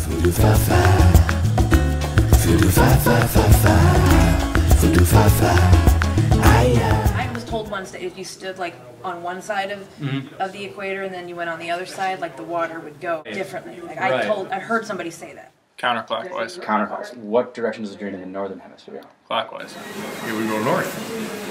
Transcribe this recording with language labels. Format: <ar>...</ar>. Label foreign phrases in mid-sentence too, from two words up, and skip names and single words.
<en>Voodoo fa fa, voodoo fa fa fa fa, voodoo fa fa. I was told once that if you stood like on one side of the equator and then you went on the other side, like the water would go differently. Like I heard somebody say that. Counterclockwise. Counterclockwise. What direction does it drain in the northern hemisphere? Clockwise. Here we go north.</en>